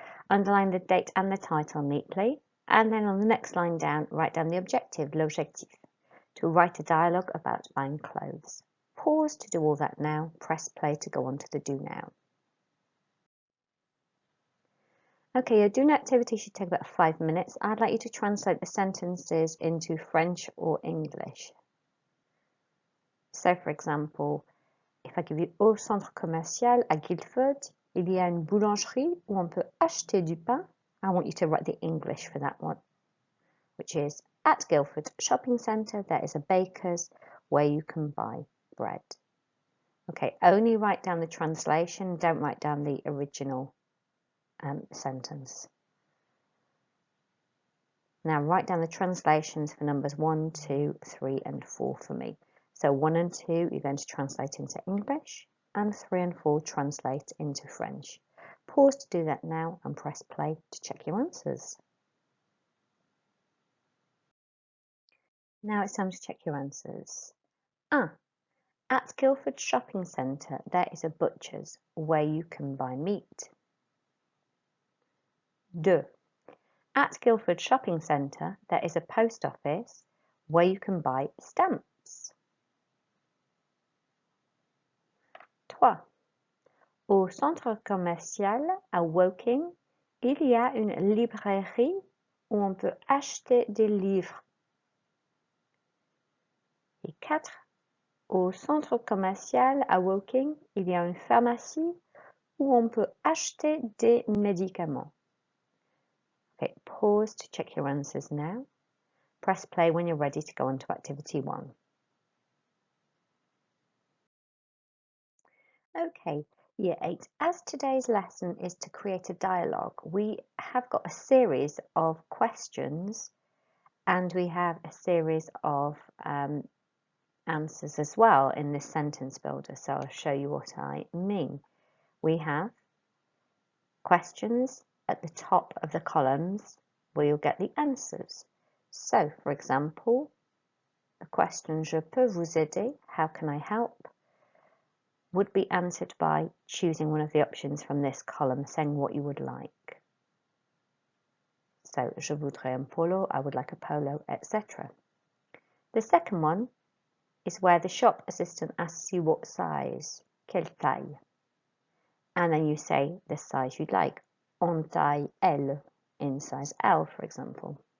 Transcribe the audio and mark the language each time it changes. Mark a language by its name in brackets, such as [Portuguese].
[English] Underline the date and the title neatly. And then on the next line down, write down the objective, l'objectif, to write a dialogue about buying clothes. Pause to do all that now. Press play to go on to the do now. Okay, your doing activity should take about 5 minutes. I'd like you to translate the sentences into French or English. So, for example, if I give you [French] au centre commercial à Guildford, il y a une boulangerie où on peut acheter du pain. [English] I want you to write the English for that one, which is at Guildford Shopping Centre, there is a baker's where you can buy bread. Okay, only write down the translation, don't write down the original sentence. Now write down the translations for numbers 1, 2, 3 and 4 for me. So 1 and 2 you're going to translate into English and 3 and 4 translate into French. Pause to do that now and press play to check your answers. Now it's time to check your answers. 1. At Guildford Shopping Centre there is a butcher's where you can buy meat. 2. At Guildford Shopping Centre, there is a post office where you can buy stamps. 3. [French] Au centre commercial à Woking, il y a une librairie où on peut acheter des livres. Et 4. Au centre commercial à Woking, il y a une pharmacie où on peut acheter des médicaments. [English] Okay, pause to check your answers now. Press play when you're ready to go on to activity 1. Okay, Year 8, as today's lesson is to create a dialogue, we have got a series of questions and we have a series of answers as well in this sentence builder. So I'll show you what I mean. We have questions at the top of the columns where you'll get the answers. So, for example, the question [French] Je peux vous aider? [English] How can I help? Would be answered by choosing one of the options from this column, saying what you would like. So, [French] je voudrais un polo, [English] I would like a polo, etc. The second one is where the shop assistant asks you what size, [French] quelle taille, [English] and then you say the size you'd like, [French] en taille L, [English] in size L, for example.